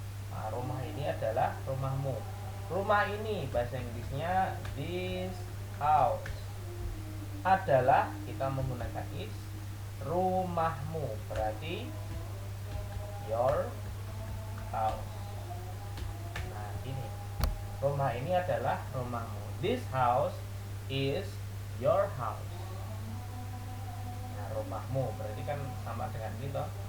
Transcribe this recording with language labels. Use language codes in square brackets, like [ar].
[id] Nah, rumah ini adalah rumahmu. Rumah ini bahasa Inggrisnya this house. Adalah kita menggunakan is. Rumahmu berarti your house. Nah, ini. Rumah ini adalah rumahmu. [en] This house is your house. [id] Nah, rumahmu berarti kan sama dengan ini toh.